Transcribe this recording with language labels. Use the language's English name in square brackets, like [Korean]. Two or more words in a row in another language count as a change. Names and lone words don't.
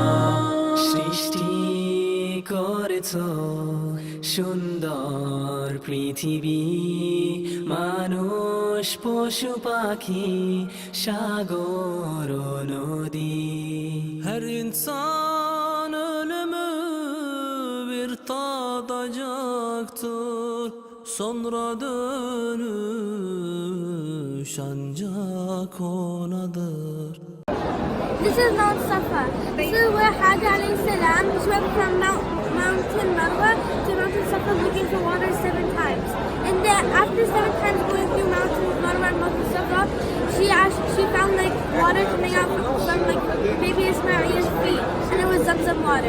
[Bangla] সৃষ্টি করেছ সুন্দর প্রিয় পৃথিবী মানুষ পশু পাখি সাগর ও নদী [Turkish] هر insan ölümü bir tadacaktır sonra dönüş ancak onadır. [English] This is Mount Safa. This is where Hajj [Arabic] عليه السلام [English] went from Mountain Marwa to Mountain Safa looking for water 7 times. And then after 7 times going through Mountain Marwa and Mountain Safa, she found like water coming out from like baby Ismail's feet, and it was Zamzam water.